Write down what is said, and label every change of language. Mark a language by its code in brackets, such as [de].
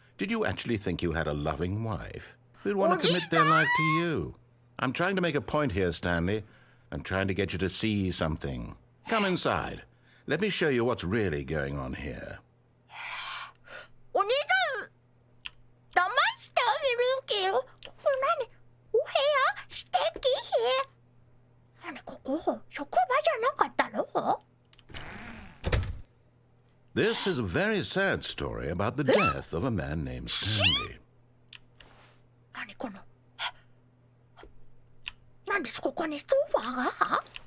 [en] Did you actually think you had a loving wife who'd want to commit their life to you? I'm trying to make a point here, Stanley. I'm trying to get you to see something. Come inside. Let me show you what's really going on here. [ja] お兄さん、騙したみるきよ。ここ何？お部屋？素敵。何ここ？職場じゃなかったの [en] This is a very sad story about the death of a man named Stanley. [ja] 何この？なんですここにソファーが？